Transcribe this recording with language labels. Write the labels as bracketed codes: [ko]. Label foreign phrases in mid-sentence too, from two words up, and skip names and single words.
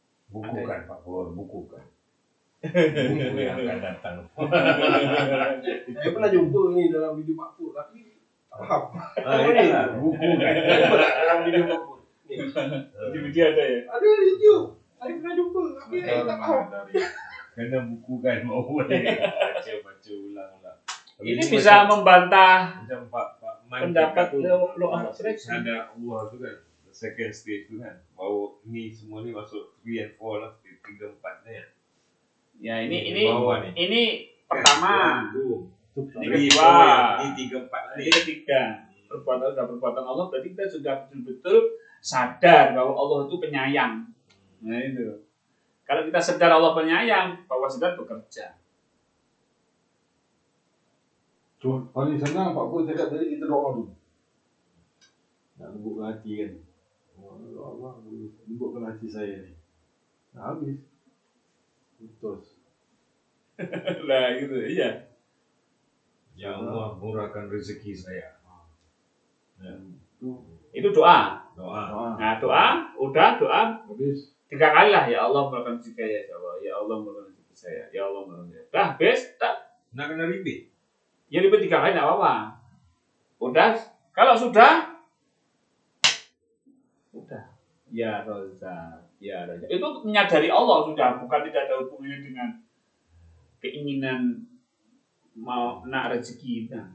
[ms] Buku kan Pak Pur, buku kan. Buku yang akan datang. Saya pernah jumpa ni dalam video Pak Pur, tapi tak faham. Ini buku kan. Dalam video Pak Pur. [id] Di video ada ya. [ms] Ada video. Saya pernah jumpa, tapi saya tak faham. Kena buku kan, mau boleh baca ulang-ulang. [id] Ini bisa membantah [ms] macam Pak Man pendapat tu, [en] law of attraction. [ms] ada Allah tu kan, [en] second stage [ms] tu kan, baru ni semua ni masuk 3 and 4 lah, 3, 4 ni. Ya ini Bawah ni. ini pertama. Tu. Ini Kedua, kedua. ni 3, 4 Ini ni. ketiga. [id] Perbuatan Allah berarti kita sudah betul-betul sadar bahwa Allah itu penyayang. Nah itu. Kalau kita sadar Allah penyayang, bahwa sedang bekerja. [ms] Cuma paling senang Pak Pur cakap tadi kita doa dulu. Nak lembutkan hati kan. Allah lembutkan hati saya ni. Dah habis. Putus. [id] Lah gitu, iya. [ms] Ya Allah murahkan rezeki saya. Ya. Itu doa. Doa. [id] Nah doa, udah doa [ms] Habis. 3 kali lah. Ya Allah murahkan rezeki saya, ya Allah. Ya Allah murahkan rezeki saya. Ya Allah murahkan rezeki saya. Dah, habis, tak. Nak kena repeat. [id] Ya ribet 3 kali tidak apa-apa. Udah, kalau sudah, ya Rozak, ya Rozak. Itu menyadari Allah sudah, bukan tidak ada hubungannya dengan keinginan mau nak rezeki kita.